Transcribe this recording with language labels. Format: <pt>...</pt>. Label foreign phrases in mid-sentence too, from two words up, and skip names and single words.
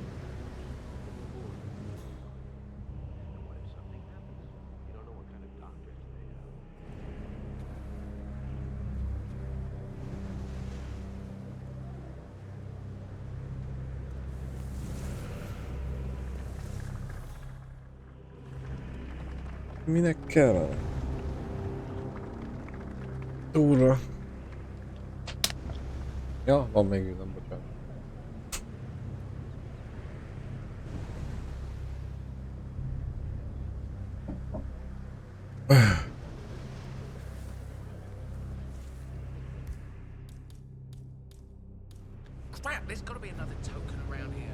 <en>What if something happens? You don't know what kind of doctors they have.</en> <hu>Minek kell? Túlra. Ja, van még üzem, bocsánat.</hu> <en>Crap, there's got to be another token around here.</en>